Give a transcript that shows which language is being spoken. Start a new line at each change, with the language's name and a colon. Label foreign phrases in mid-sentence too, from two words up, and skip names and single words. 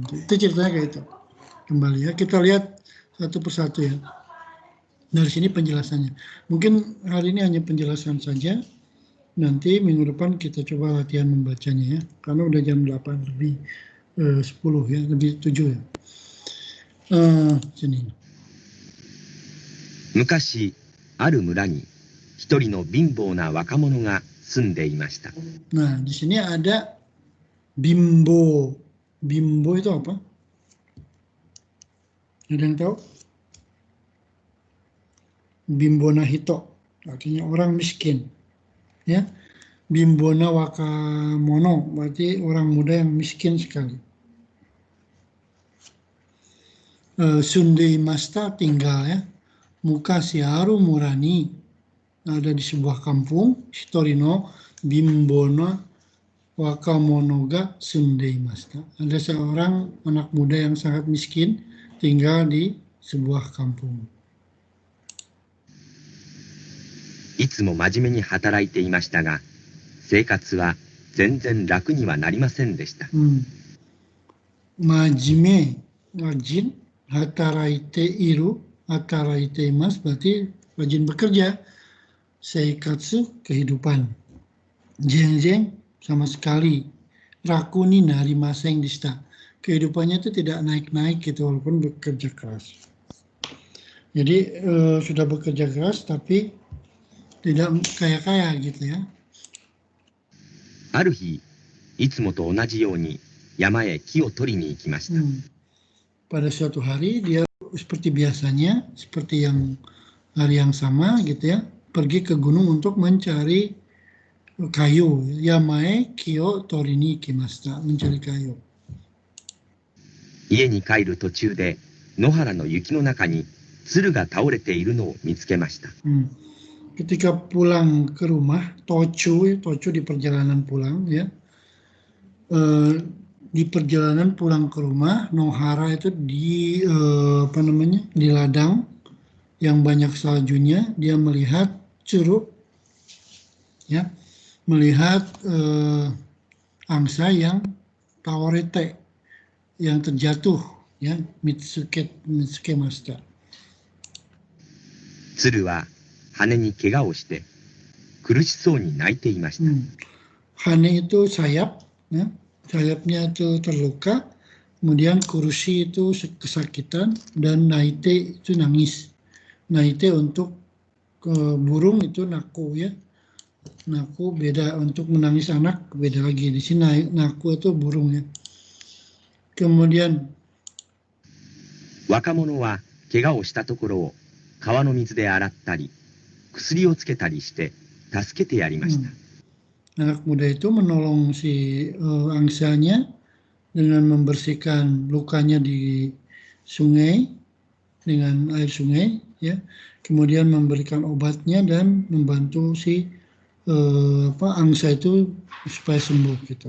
Indonesian: Itu ceritanya kayak itu. Kembali ya, kita lihat satu persatu ya. Dari sini penjelasannya. Mungkin hari ini hanya penjelasan saja. Nanti minggu depan kita coba latihan membacanya ya. Karena udah jam 8 lebih 10 ya, lebih 7 ya. Sini.
Japanese: 昔、ある村に一人の貧乏な若者が住んでいました。
Indonesian: Nah, di sini ada bimbo. Bimbo itu apa? Ada yang tahu?
Japanese: 貧乏な人,
Indonesian: artinya orang miskin. Ya,
Japanese: 貧乏な若者,
Indonesian: berarti orang muda yang miskin sekali.
Japanese: 住んでいました
Indonesian: tinggal ya.
Japanese: 昔ある村に,
Indonesian: ada di sebuah kampung.
Japanese: 一人の貧乏な若者が住んでいました.
Indonesian: Ada seorang anak muda yang sangat miskin tinggal di sebuah kampung.
Japanese: いつも真面目に働いていましたが、生活は全然楽にはなりませんでした。
Indonesian: Majime, rajin,
Japanese: 働いている, 働いています,
Indonesian: berarti rajin bekerja. Seikatsu, kehidupan. Jeng-jeng, sama sekali.
Japanese: 楽になりませんでした.
Indonesian: Kehidupannya itu tidak naik-naik gitu, walaupun bekerja keras. Jadi sudah bekerja keras tapi tidak kaya-kaya gitu ya.
Japanese: ある日、いつもと同じように山へ木を取りに行きました。
Indonesian: Pada suatu hari dia seperti biasanya, seperti yang hari yang sama gitu ya, pergi ke gunung untuk mencari kayu.
Japanese: 山へ木を取りに行きました, mencari kayu. 家に帰る途中で野原の雪の中に鶴が倒れているのを見つけました。
Indonesian: Ketika pulang ke rumah, tochu di perjalanan pulang ya, di perjalanan pulang ke rumah, Nohara itu di di ladang yang banyak saljunya, dia melihat curug, ya, melihat angsa yang taorete, yang terjatuh, ya,
Japanese: 見つけました. 鶴は羽に怪我をして苦しそうに泣いていました。
Indonesian: Hane itu sayap, ya, sayapnya itu terluka, kemudian kurushi itu kesakitan, dan naite itu nangis. Naite untuk burung itu naku ya, naku beda, untuk menangis anak beda lagi. Di sini naku itu burung ya. Kemudian
Japanese: 若者は怪我をしたところを川の水で洗ったり薬をつけたりして助けてやりました。
Indonesian: anak muda itu menolong si angsanya dengan membersihkan lukanya di sungai dengan air sungai, ya. Kemudian memberikan obatnya dan membantu si angsa itu supaya sembuh gitu.